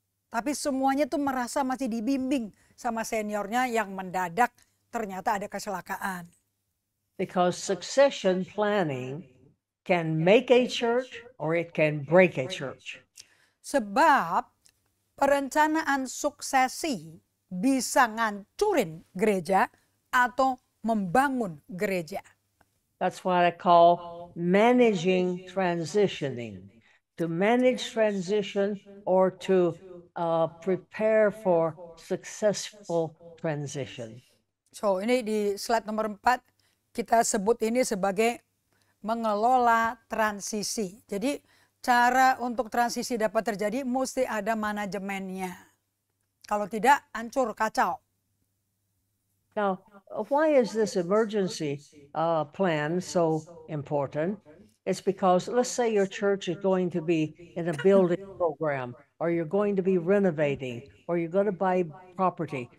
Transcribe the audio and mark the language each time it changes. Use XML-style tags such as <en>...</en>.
<id>Tapi semuanya tuh merasa masih dibimbing sama seniornya yang mendadak ternyata ada kecelakaan.</id> <en>Because succession planning can make a church or it can break a church.</en> <id>Sebab perencanaan suksesi bisa ngancurin gereja atau membangun gereja.</id> <en>That's what I call managing transitioning. To manage transition or to prepare for successful transition.</en> <id>So ini di slide nomor 4 kita sebut ini sebagai mengelola transisi. Jadi cara untuk transisi dapat terjadi mesti ada manajemennya. Kalau tidak, hancur, kacau.</id> <en>Now, why is this emergency plan so important? It's because, let's say your church is going to be in a building program, or you're going to be renovating, or you're going to buy property.</en>